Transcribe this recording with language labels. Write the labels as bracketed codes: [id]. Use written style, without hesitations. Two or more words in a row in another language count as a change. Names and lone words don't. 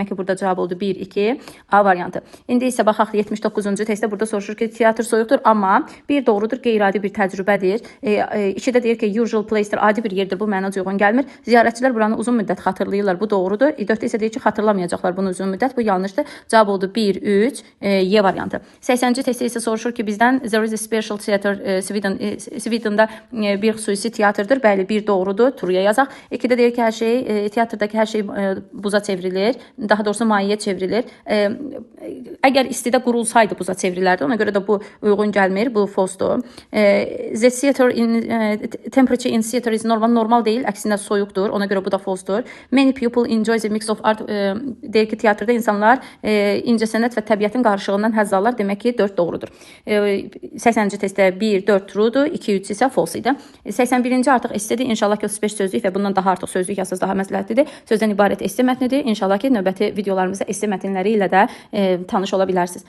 [az] Demək ki, burada cavab oldu 1, 2, A variantı. İndi isə baxaq 79-cu testdə burada soruşur ki, teatr soyuqdur, amma bir doğrudur, qeyri-adi bir təcrübədir. 2-də deyir ki, [en] usual place'dir, [az] adi bir yerdir, bu məna uyğun gəlmir. Ziyarətçilər buranı uzun müddət xatırlayırlar, bu doğrudur. 4-də isə deyir ki, xatırlamayacaqlar bunu uzun müddət, bu yanlışdır. Cavab oldu 1, 3, Y variantı. 80-ci testdə isə soruşur ki, bizdən [en] there is a special theater, [az] Sweden'da bir xüsusi teatrdır. Bəli, bir doğrudur, Truya yazaq. 2-də deyir ki, hər şey, teatrdakı hər şey buza çevrilir, daha doğrusu mayeyə çevrilir. Əgər istidə qurulsaydı buza çevrilərdi, ona görə də bu uyğun gəlmir, bu false-dur. [en] The theater temperature in theater is normal [az] deyil, əksinə soyuqdur, ona görə bu da false-dur. [en] Many people enjoy the mix of art, [az] deyir ki, teatrda insanlar incəsənət və təbiətin qarışığından həzz alırlar, demək ki, 4 doğrudur. 80-ci testdə 1, 4 true'dur, 2, 3 isə false idi. 81-ci artıq essedir, inşallah ki, 35 sözlük və bundan daha artıq sözlük yazsaz daha məsləhətlidir. Sözdən ibarət esse mətnidir, inşallah ki, növbəti videolarımızda esse mətnləri ilə də tanış ola bilərsiniz.